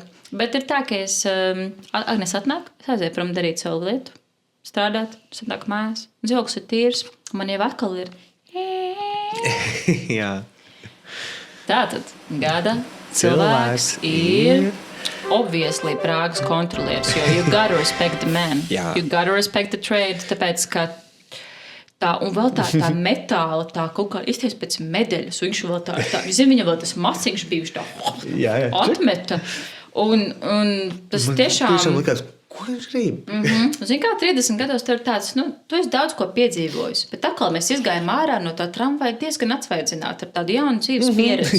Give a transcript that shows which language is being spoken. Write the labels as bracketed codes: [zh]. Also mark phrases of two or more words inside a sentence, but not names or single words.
[lv] Bet ir tā, ka Agnes atnāk, es aizēju prom darīt savu lietu, strādāt, es atnāku mājās, dzīvoklis ir tīrs, un man jau atkal ir Jā. Tātad gada cilvēks ir obviously Prāgas kontrolieris, jo [en] you gotta respect the man. [lv] Jā. [en] You gotta respect the trade, [lv] tāpēc, ka tā, un vēl tā metāla, tā kaut kā izties pēc medaļas, un viņš vēl tā zin, viņa vēl tas masiņš bija, viņš tā atmeta, un tas tiešām... Tiešām likās, ko viņš grib? Zini, kā 30 gados tev ir tāds, tu esi daudz ko piedzīvojis, bet atkal mēs izgājām ārā no tā tramvaja diezgan atsvaidzināti ar tādu jaunu dzīves pieredzi.